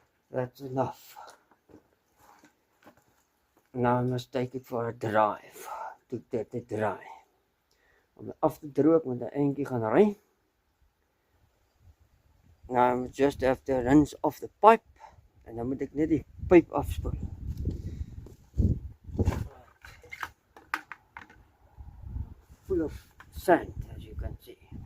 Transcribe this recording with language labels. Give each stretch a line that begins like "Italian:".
English: That's enough. Now I must take it for a drive. To get it dry.
Afrikaans: Om af te droog met 'n eentjie gaan ry.
English: Now I just have to rinse off the pipe.
Afrikaans: En dan moet ek net die pyp afspoel.
English: Full of sand, as you can see.